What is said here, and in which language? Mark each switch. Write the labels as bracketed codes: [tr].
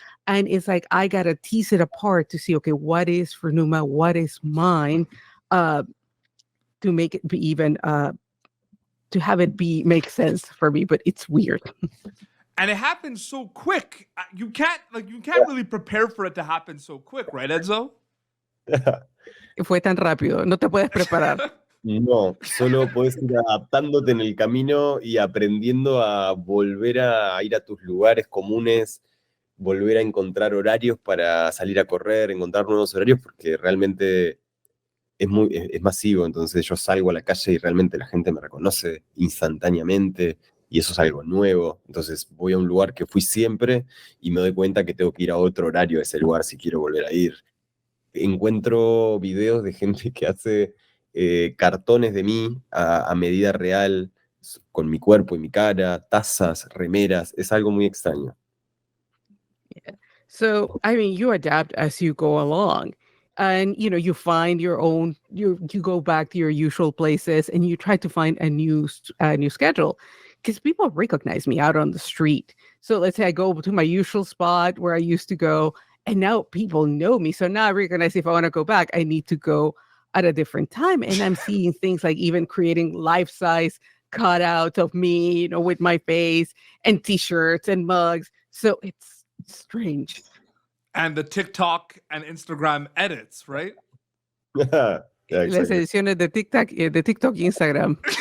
[en] And it's like I got to tease it apart to see, okay, what is for Numa, what is mine, to make it be even to have it make sense for me, but it's weird. And it happens so quick. You can't really prepare for it to happen so quick, right, Enzo? [es] Fue tan rápido, no te puedes preparar. No, solo podés ir adaptándote en el camino y aprendiendo a volver a ir a tus lugares comunes, volver a encontrar horarios para salir a correr, encontrar nuevos horarios, porque realmente es masivo. Entonces yo salgo a la calle y realmente la gente me reconoce instantáneamente y eso es algo nuevo. Entonces voy a un lugar que fui siempre y me doy cuenta que tengo que ir a otro horario a ese lugar si quiero volver a ir. Encuentro videos de gente que hace cartones de mí a medida real, con mi cuerpo y mi cara, tazas, remeras. Es algo muy extraño. [en] Yeah. So, I mean, you adapt as you go along. And you find your own. You go back to your usual places, and you try to find a new schedule, because people recognize me out on the street. So let's say I go to my usual spot where I used to go, and now people know me. So now I recognize if I want to go back, I need to go at a different time. And I'm seeing things like even creating life-size cutouts of me, with my face and T-shirts and mugs. So it's strange. And the TikTok and Instagram edits, right? Yeah, [es] Las [en] exactly. [es] ediciones de TikTok y Instagram.